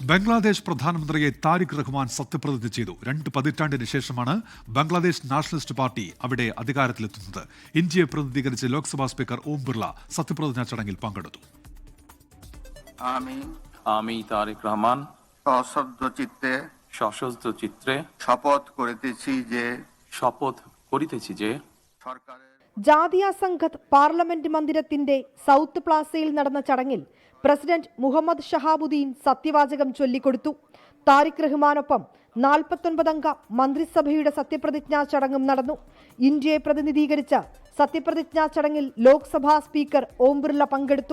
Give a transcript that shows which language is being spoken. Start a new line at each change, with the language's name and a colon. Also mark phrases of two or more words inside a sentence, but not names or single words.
Malayalam: ബംഗ്ലാദേശ് പ്രധാനമന്ത്രിയെ താരിഖ് റഹ്മാൻ സത്യപ്രതിജ്ഞ ചെയ്തു. 2 പതിറ്റാണ്ടിന് ശേഷമാണ് ബംഗ്ലാദേശ് നാഷണലിസ്റ്റ് പാർട്ടി അവിടെ അധികാരത്തിലെത്തുന്നത്. ഇന്ത്യയെ പ്രതിനിധീകരിച്ച് ലോക്സഭാ സ്പീക്കർ ഓം ബിർള സത്യപ്രതിജ്ഞാ ചടങ്ങിൽ പങ്കെടുത്തു.
Bangla: আমি তারেক রহমান সশস্ত্র চিত্রে শপথ করিতেছি যে
Malayalam: ജാതിയ സംഘത്ത് പാർലമെന്റ് മന്ദിരത്തിന്റെ സൗത്ത് പ്ലാസയിൽ നടന്ന ചടങ്ങിൽ പ്രസിഡന്റ് മുഹമ്മദ് ഷഹാബുദ്ദീൻ സത്യവാചകം ചൊല്ലിക്കൊടുത്തു. താരിഖ് റഹ്മാനൊപ്പം 49 അംഗ മന്ത്രിസഭയുടെ സത്യപ്രതിജ്ഞാ ചടങ്ങും നടന്നു. ഇന്ത്യയെ പ്രതിനിധീകരിച്ച സത്യപ്രതിജ്ഞാ ചടങ്ങിൽ ലോക്സഭാ സ്പീക്കർ ഓം ബിർള പങ്കെടുത്തു.